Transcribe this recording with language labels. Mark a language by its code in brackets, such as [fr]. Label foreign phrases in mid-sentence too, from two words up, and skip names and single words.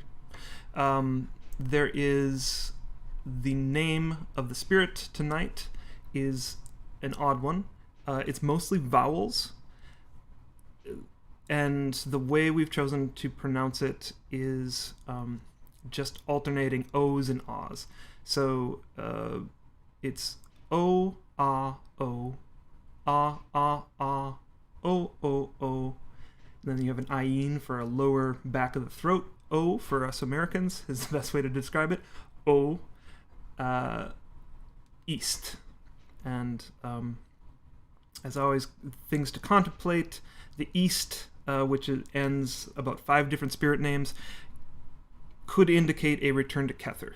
[en] There is the name of the spirit tonight is an odd one. It's mostly vowels. And the way we've chosen to pronounce it is just alternating O's and A's. So it's O, A, O, A, A, A, O, O, O. Then you have an Ayin for a lower back of the throat. O for us Americans is the best way to describe it. O, East. And as always, things to contemplate. The East, which ends about 5 different spirit names, could indicate a return to Kether.